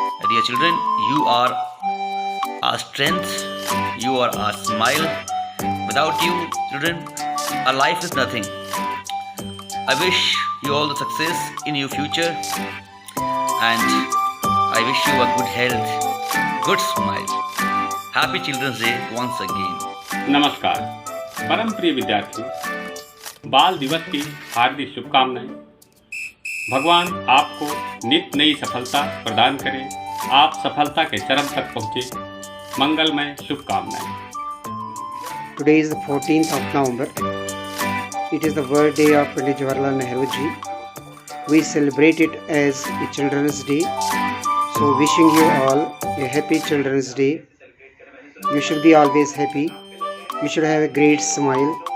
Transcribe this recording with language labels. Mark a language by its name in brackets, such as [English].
[English] Dear children, you are our strength, you are our smile. Without you, children, our life is nothing. I wish you all the success in your future, and I wish you a good health, good smile. Happy Children's Day once again. [Hindi] नमस्कार परम प्रिय विद्यार्थी, बाल दिवस की हार्दिक शुभकामनाएं। भगवान आपको नित्य नई सफलता प्रदान करें, आप सफलता के चरम तक पहुँचे। मंगलमय शुभकामनाएं। [English] Today is the 14th of November. It is the birthday of Pandit Jawaharlal Nehru ji. We celebrate it as a Children's Day. So wishing you all a happy Children's Day. You should be always happy. You should have a great smile.